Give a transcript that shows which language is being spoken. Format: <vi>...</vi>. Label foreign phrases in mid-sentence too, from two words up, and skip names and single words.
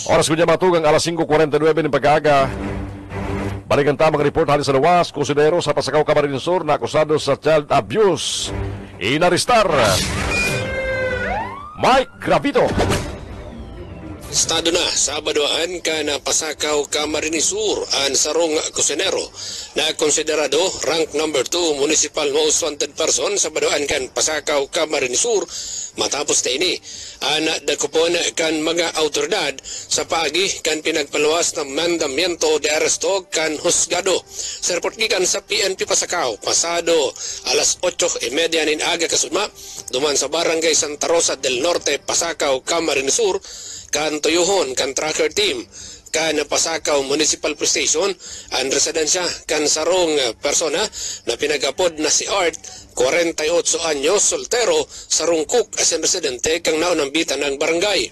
<bik>Oras ko niya matugang alas 5:49 ng pag-aga. Balikan tamang report halin sa lawas, kusidero sa Pasakaw, Camarines Sur na akusado sa child abuse. Inaristar Mike Gravito. Estado na Sabadoan ka na Pasakaw, Camarines Sur ang sarong kusinero na konsiderado</bik> <en>rank number 2 municipal most wanted person</en> <bik>sa Badoan kan Pasakaw, Camarines Sur matapos na ini ang dakupon kan mga autoridad sa paagi kan pinagpaluwas ng</bik> <es>mandamiento de aresto</es> <bik>kan husgado. Sa report gikan sa PNP Pasakaw pasado alas 8:30 nin aga kasudma duman sa barangay Santa Rosa del Norte, Pasakaw, Camarines Sur kan tuyuhon kan</bik> <en>tracker team</en> <bik>kan Pasakaw Municipal Police Station ang residensya kan sarong persona na pinagapod na si Art 48 anyos soltero sarong cook as in residente kang naunang bitan ng barangay.</bik>